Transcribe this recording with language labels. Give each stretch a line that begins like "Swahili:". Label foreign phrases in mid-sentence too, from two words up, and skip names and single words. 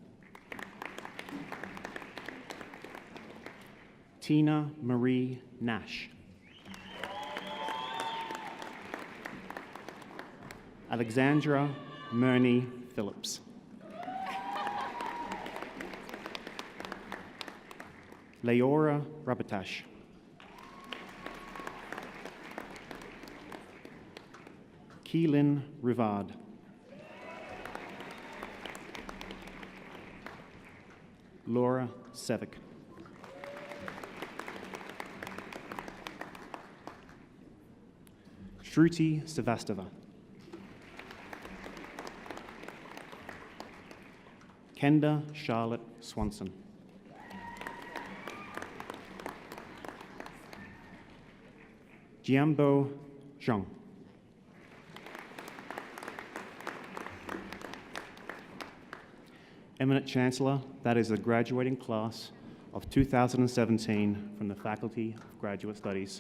English: Tina Marie Nash. Alexandra Murney Phillips. Leora Rabatash. Keelan Rivard. Laura Sevick. Shruti Savastava. Kenda Charlotte Swanson. Jianbo Zhang. Eminent Chancellor, that is the graduating class of 2017 from the Faculty of Graduate Studies.